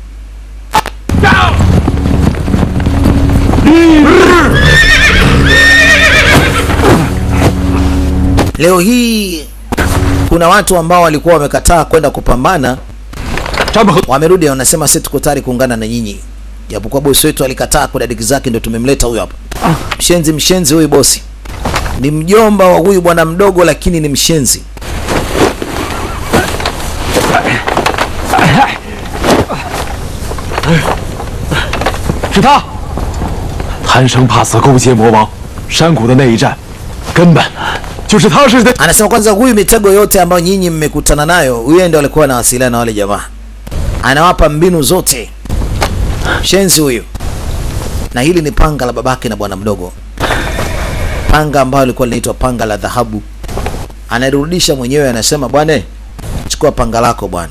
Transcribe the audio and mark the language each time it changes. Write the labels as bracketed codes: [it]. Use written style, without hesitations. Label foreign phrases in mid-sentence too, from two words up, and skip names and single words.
[sw] Leo hii kuna watu ambao walikuwa wamekataa kwenda kupambana, wamerudi wanasema sisi tuko tayari kuungana na nyinyi. Japokuwa bosi wetu alikataa kwa dadiki zake, ndio tumemleta huyu hapa. Mshenzi huyu bosi. Ni mjomba wa huyu bwana mdogo lakini ni mshenzi. [zh] 是他，贪生怕死勾结魔王，山谷的那一战，根本就是他是在。 [sw] Anasema kwanza huyu mitego yote ambayo nyinyi mmekutana nayo, huyu ndio alikuwa anawasiliana na wale jamaa. Anawapa mbinu zote. Shenzi huyu. Na hili ni panga la babake na bwana mdogo. Panga ambalo lilikuwa linaitwa panga la dhahabu. Anarudisha mwenyewe, anasema bwana, chukua panga lako bwana.